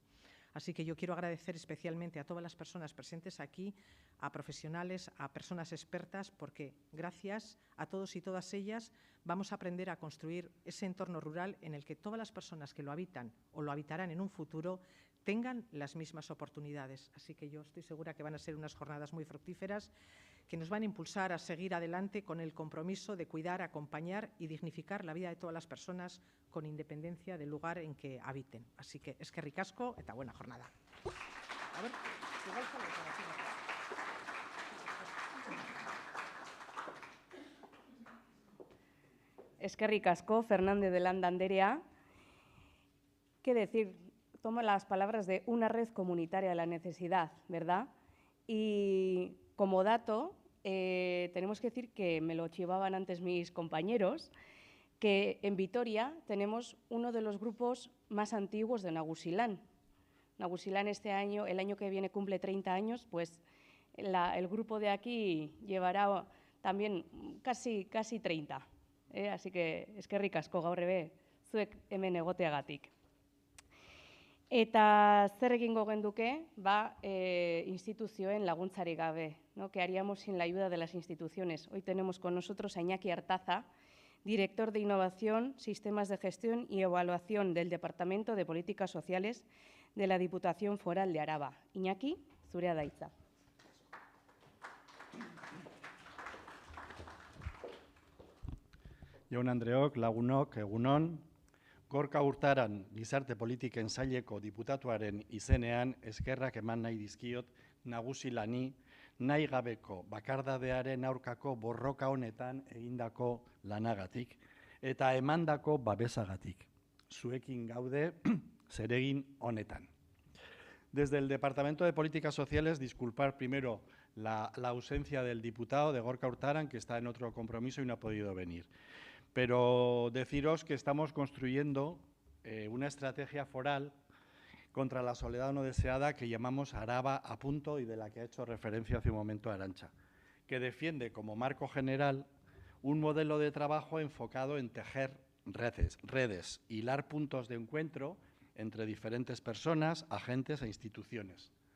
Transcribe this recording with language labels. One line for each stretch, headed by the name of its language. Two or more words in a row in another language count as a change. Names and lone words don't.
Spanish: Así que yo quiero agradecer especialmente a todas las personas presentes aquí, a profesionales, a personas expertas, porque gracias a todos y todas ellas vamos a aprender a construir ese entorno rural en el que todas las personas que lo habitan o lo habitarán en un futuro tengan las mismas oportunidades. Así que yo estoy segura que van a ser unas jornadas muy fructíferas que nos van a impulsar a seguir adelante con el compromiso de cuidar, acompañar y dignificar la vida de todas las personas con independencia del lugar en que habiten. Así que
Basque: eskerrik asko eta
Spanish: buena jornada. A ver, igual sale para ti.
Basque: Eskerrik asko, Fernández de Landa anderea.
Spanish: ¿Qué decir? Tomo las palabras de una red comunitaria de la necesidad, ¿verdad? Y como dato, tenemos que decir que me lo chivaban antes mis compañeros, que en Vitoria tenemos uno de los grupos más antiguos de Nagusilán. Nagusilán este año, el año que viene cumple 30 años, pues el grupo de aquí llevará también casi 30. Así que
Basque: eskerrik asko gaur ere zuek hemen egoteagatik. Eta zer egingo genduke, instituzioen laguntzari gabe,
Spanish: ¿no? ¿Qué haríamos sin la ayuda de las instituciones? Hoy tenemos con nosotros a Iñaki Artaza, director de Innovación, Sistemas de Gestión y Evaluación del Departamento de Políticas Sociales de la Diputación Foral de Araba.
Basque: Iñaki, zurea da hitza. Jaun Andreok, lagunok, egunon, Gorka Urtaran gizarte politiken saileko diputatuaren izenean eskerrak eman nahi dizkiot Nagusilani nahi gabeko bakardadearen aurkako borroka honetan egindako lanagatik eta emandako babesagatik. Zuekin gaude zeregin honetan.
Spanish: Desde el Departamento de Políticas Sociales, disculpar primero la ausencia del diputado de Gorka Urtaran, que está en otro compromiso y no ha podido venir. Pero deciros que estamos construyendo una estrategia foral contra la soledad no deseada que llamamos Araba a punto y de la que ha hecho referencia hace un momento Arantxa, que defiende como marco general un modelo de trabajo enfocado en tejer redes, hilar puntos de encuentro entre diferentes personas, agentes e instituciones.